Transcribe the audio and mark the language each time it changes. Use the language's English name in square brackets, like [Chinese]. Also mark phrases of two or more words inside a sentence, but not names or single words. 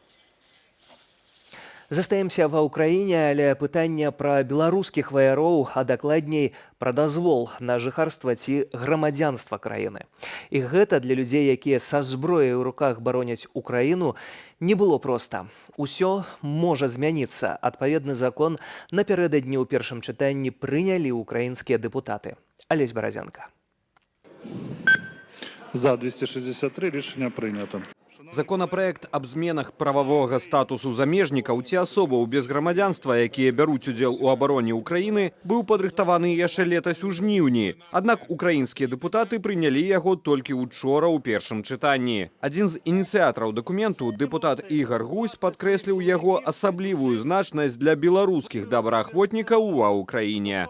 [Belarusian] Застаемся ва ўкраіне, але пытанне пра беларускіх ваяроў, а дакладней пра дазвол на жыхарства ці грамадзянства краіны. І гэта для людзей, якія са зброяй у руках бароняць Украіну, не было проста. Усё можа змяніцца. Адпаведны закон напярэдадні ў першым чытанні прынялі ўкраінскія дэпутаты. Алесь Баразянка. [Ukrainian] За 263 рішення прийнято. [Belarusian] Законапраект аб зменах прававога статусу замежнікаў ці асобаў без грамадзянства, якія бяруць удзел у абароне Украіны, быў падрыхтаваны яшчэ летась у жніўні. Аднак украінскія дэпутаты прынялі яго толькі учора ў першым чытанні. Адзін з ініцыятараў дакументу, дэпутат Ігар Гусь, падкрэсліў яго асаблівую значнасць для беларускіх добраахвотнікаў ва ўкраіне.